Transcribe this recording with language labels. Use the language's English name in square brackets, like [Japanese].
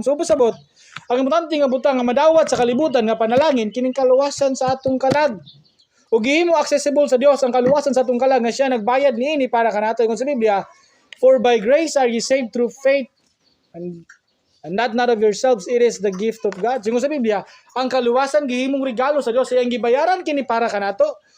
[Cebuano] So pasabot, ang importante nga butang nga madawat sa kalibutan nga panalangin kining kaluwasan sa atong kalag. Ug gihimo accessible sa Dios ang kaluwasan sa atong kalag nga siya nagbayad niini para kanato. Ingon sa Biblia, [English] for by grace are ye saved through faith, and not of yourselves, it is the gift of God. [Cebuano] Ingon sa Biblia, ang kaluwasan gihimong regalo sa Dios, iyang gibayaran kini para kanato.